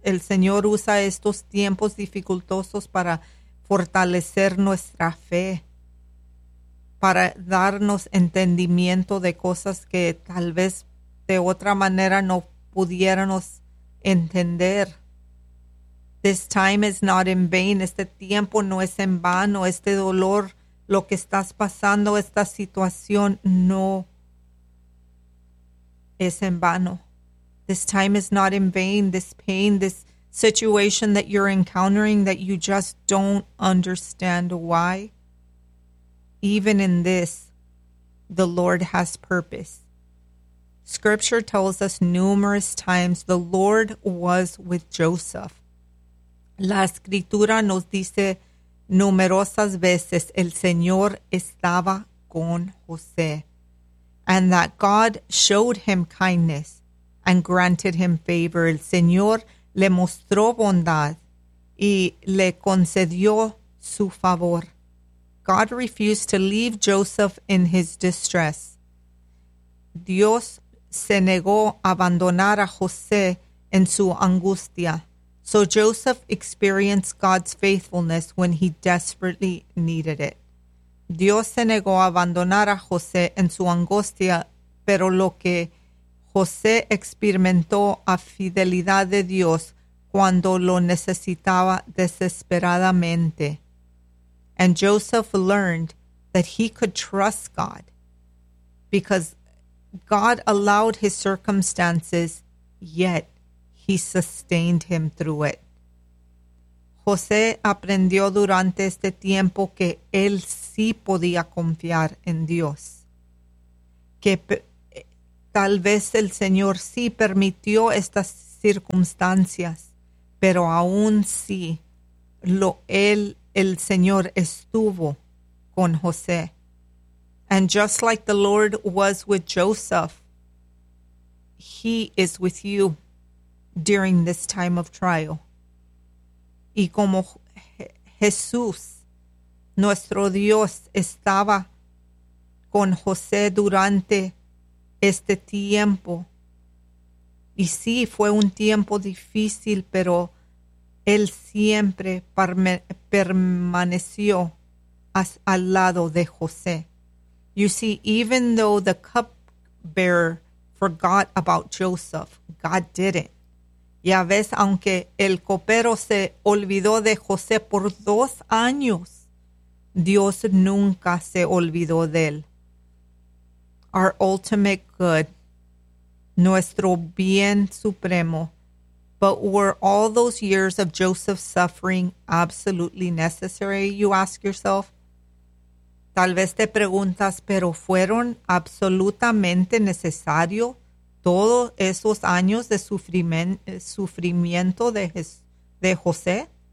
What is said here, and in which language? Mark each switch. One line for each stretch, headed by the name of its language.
Spanish: El Señor usa estos tiempos dificultosos para fortalecer nuestra fe, para darnos entendimiento de cosas que tal vez de otra manera no pudiéramos entender.
English: This time is not in vain.
Spanish: Este tiempo no es en vano. Este dolor, lo que estás pasando, esta situación, no es en vano.
English: This time is not in vain. This pain, this situation that you're encountering that you just don't understand why. Even in this, the Lord has purpose. Scripture tells us numerous times the Lord was with Joseph.
Spanish: La escritura nos dice numerosas veces, el Señor estaba con José.
English: And that God showed him kindness and granted him favor.
Spanish: El Señor le mostró bondad y le concedió su favor.
English: God refused to leave Joseph in his distress.
Spanish: Dios se negó a abandonar a José en su angustia.
English: So Joseph experienced God's faithfulness when he desperately needed it.
Spanish: Dios se negó a abandonar a José en su angustia, pero lo que José experimentó a fidelidad de Dios cuando lo necesitaba desesperadamente.
English: And Joseph learned that he could trust God because God allowed his circumstances, yet he sustained him through it.
Spanish: José aprendió durante este tiempo que él sí podía confiar en Dios. Que tal vez el Señor sí permitió esta circunstancias, pero aún sí, el Señor estuvo con José.
English: And just like the Lord was with Joseph, he is with you during this time of trial.
Spanish: Y como Jesús, nuestro Dios, estaba con José durante este tiempo. Y sí, fue un tiempo difícil, pero él siempre permaneció al lado de José.
English: You see, even though the cupbearer forgot about Joseph, God didn't.
Spanish: Ya ves, aunque el copero se olvidó de José por 2 años, Dios nunca se olvidó de él.
English: Our ultimate good,
Spanish: nuestro bien supremo.
English: But were all those years of Joseph's suffering absolutely necessary, you ask yourself?
Spanish: Tal vez te preguntas, pero ¿fueron absolutamente necesario todos esos años de sufrimiento de José?